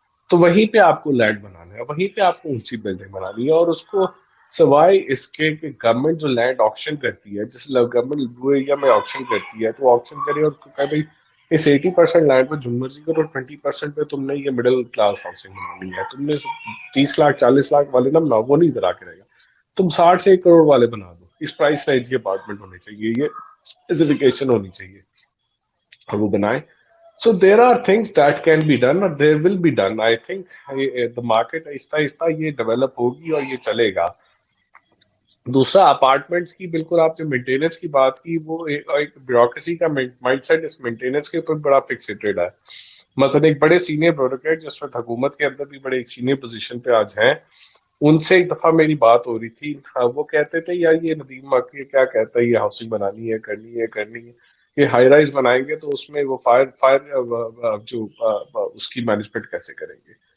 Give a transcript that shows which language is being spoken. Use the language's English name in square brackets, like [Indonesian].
[Urdu] تو وہیں پہ آپ کو لینڈ بنانا ہے, وہیں پہ آپ کو اونچی بلڈنگ بنانی ہے. اور اس کو سوائے اس کے کہ گورنمنٹ جو لینڈ آکشن کرتی ہے, جس گورنمنٹ برو ایریا میں آکشن کرتی ہے تو آکشن کرے اور کہے بھائی اس 80% لینڈ پہ جو مرضی کرو, 20% پہ تم نے یہ مڈل کلاس ہاؤسنگ بنانی ہے, تم نے 30 لاکھ 40 لاکھ والے نہ بناؤ, وہ نہیں ادھر آ کے رہے گا, تم 60 سے 1 کروڑ والے بنا دو, اس پرائس رینج کے اپارٹمنٹ ہونے چاہیے, یہ اسپیسیفکیشن ہونی چاہیے, اور وہ بنائیں. [English] So there are things that can be done or there will be done. I think the market [Urdu] آہستہ آہستہ یہ ڈیولپ ہوگی اور یہ چلے گا. دوسرا اپارٹمنٹس کی بالکل آپ نے مینٹیننس کی بات کی, وہ ایک بیوروکریسی کا مائنڈ سیٹ اس مینٹیننس کے اوپر بڑا فکسیٹڈ ہے. مثلا ایک بڑے سینئر بیوروکریٹ جس وقت حکومت کے اندر بھی بڑے ایک سینئر پوزیشن پہ آج ہیں, ان سے ایک دفعہ میری بات ہو رہی تھی, وہ کہتے تھے یار یہ ندیم مکی کیا کہتا ہے, یہ ہاؤسنگ بنانی ہے, کرنی ہے, یہ ہائی رائز بنائیں گے تو اس میں وہ فائر جو اس کی مینجمنٹ کیسے کریں گے.